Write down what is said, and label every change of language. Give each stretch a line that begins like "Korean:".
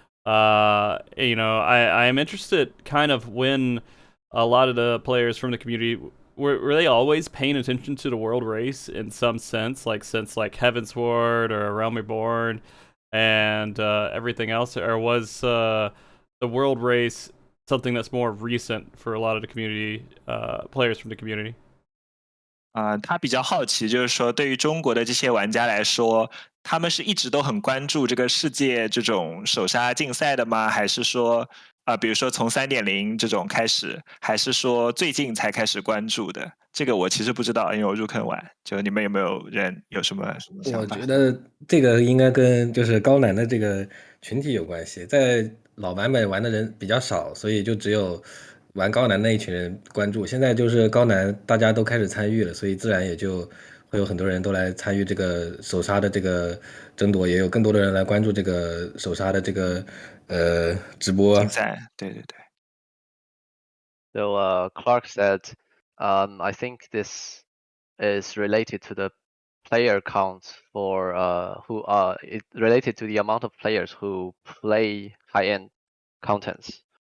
English: I am interested kind of when a lot of the players from the community were they always paying attention to the world race in some sense, like since like Heavensward or Realm Reborn and everything else, or was the world race something that's more recent for a lot of the community players from the community?
Chinese: 他比较好奇，就是说对于中国的这些玩家来说，他们是一直都很关注这个世界这种手杀竞赛的吗？还是说比如说从 3.0 这种开始，还是说最近才开始关注的？这个我其实不知道，因为我入坑晚。就你们有没有人有什么想法？我觉得这个应该跟就是高难的这个群体有关系，在老版本玩的人比较少，所以就只有玩高难那一群人关注。现在就是高难大家都开始参与了，所以自然也就会有很多人都来参与这个手杀的这争夺，也有更多的人来关注这个手刹的这个直播。竞赛，对对对。
English: So Clark said, I think this is related to the player count for it related to the amount of players who play high-end contents.